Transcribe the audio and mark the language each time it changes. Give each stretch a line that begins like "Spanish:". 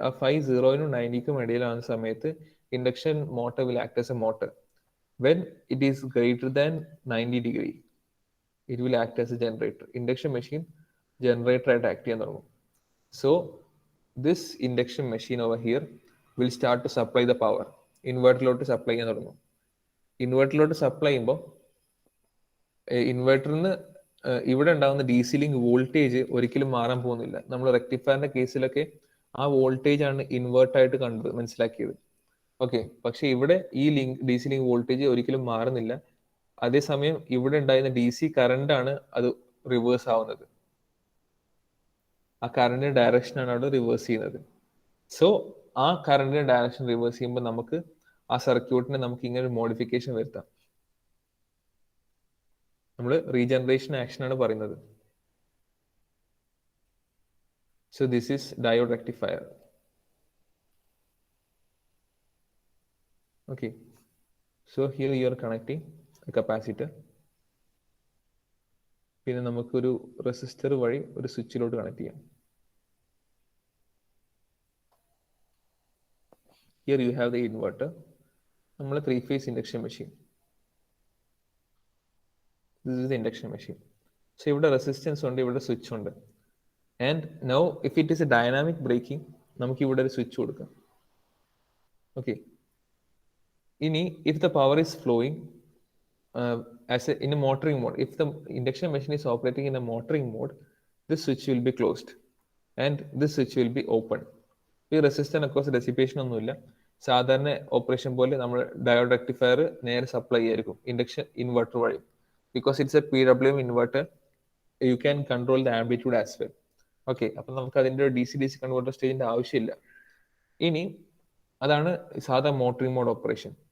Malayalam: ആ phi 0 നും 90 ഇടയിലാവുന്ന സമയത്ത് induction motor
English: Will act as a motor. When it is greater than 90 degree, it will act as a generator.
Malayalam: Induction machine generator ആയിട്ട് act ചെയ്യാൻ തുടങ്ങും.
English: So this induction machine over here will start to supply the power.
Malayalam: ഇൻവെർട്ടറിലോട്ട് supply ചെയ്യാൻ തുടങ്ങും. ഇൻവെർട്ടറിലോട്ട് supply ചെയ്യുമ്പോൾ ഇൻവെർട്ടറിന് ഇവിടെ ഉണ്ടാകുന്ന DC link voltage ഒരിക്കലും മാറാൻ പോകുന്നില്ല. നമ്മൾ റെക്ടിഫയറിന്റെ കേസിലൊക്കെ ആ വോൾട്ടേജ് ആണ് ഇൻവേർട്ടായിട്ട് കണ്ടത്, മനസ്സിലാക്കിയത്. ഓക്കെ, പക്ഷെ ഇവിടെ ഈ DC ലിങ്ക് വോൾട്ടേജ് ഒരിക്കലും മാറുന്നില്ല. അതേസമയം ഇവിടെ ഉണ്ടായിരുന്ന DC കറണ്ട് ആണ് അത് റിവേഴ്സ് ആവുന്നത്. ആ കറണ്ടിന്റെ ഡയറക്ഷൻ ആണ് അവിടെ റിവേഴ്സ് ചെയ്യുന്നത്. സോ ആ കറണ്ടിന്റെ ഡയറക്ഷൻ റിവേഴ്സ് ചെയ്യുമ്പോൾ നമുക്ക് ആ സർക്യൂട്ടിനെ നമുക്ക് ഇങ്ങനെ ഒരു മോഡിഫിക്കേഷൻ വരുത്താം. നമ്മൾ റീജനറേഷൻ ആക്ഷൻ ആണ് പറയുന്നത്.
English: So this is diode rectifier. Okay, so here you are connecting a capacitor.
Malayalam: പിന്നെ നമുക്കൊരു റെസിസ്റ്റർ വഴി ഒരു സ്വിച്ചിലോട്ട് കണക്ട് ചെയ്യാം.
English: Here you have the inverter. നമ്മൾ 3-phase induction machine. This is the induction machine.
Malayalam: So ഇവിടെ resistance ഉണ്ട്, ഇവിടെ സ്വിച്ച് ഉണ്ട്.
English: And now if it is a dynamic braking,
Malayalam: നമുക്ക് ഇവിടെ ഒരു സ്വിച്ച് കൊടുക്കാം.
English: Okay. ഇനി if the power is flowing in a motoring mode, if the induction machine is operating in a motoring mode, this switch will be closed and this switch will be open.
Malayalam: ഈ resistor across dissipation ഒന്നുമില്ല. സാധാരണ operation പോലെ നമ്മൾ diode rectifier നേരെ supply ആയിരിക്കും induction inverter വഴി.
English: Because it's a PWM inverter, you can control the amplitude as well.
Malayalam: Okay, അപ്പം നമുക്ക് അതിൻ്റെ DC കൺവെർട്ടർ സ്റ്റേജിന്റെ ആവശ്യമില്ല. ഇനി അതാണ് സാധാ മോട്ടറിംഗ് മോഡ് ഓപ്പറേഷൻ.